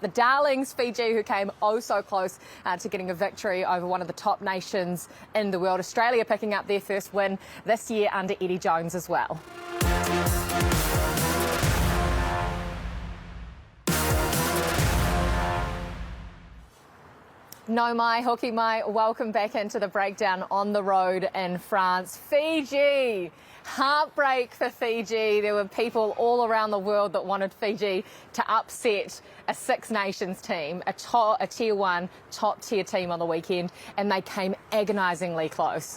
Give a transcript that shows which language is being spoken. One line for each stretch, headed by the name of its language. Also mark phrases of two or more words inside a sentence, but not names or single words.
English: The darlings, Fiji, who came oh so close to getting a victory over one of the top nations in the world. Australia picking up their first win this year under Eddie Jones as well.
Māori: No mai, hoki mai,
English: welcome back into the breakdown on the road in France. Fiji, heartbreak for Fiji. There were people all around the world that wanted Fiji to upset a Six Nations team, a tier one, top tier team on the weekend, and they came agonisingly close.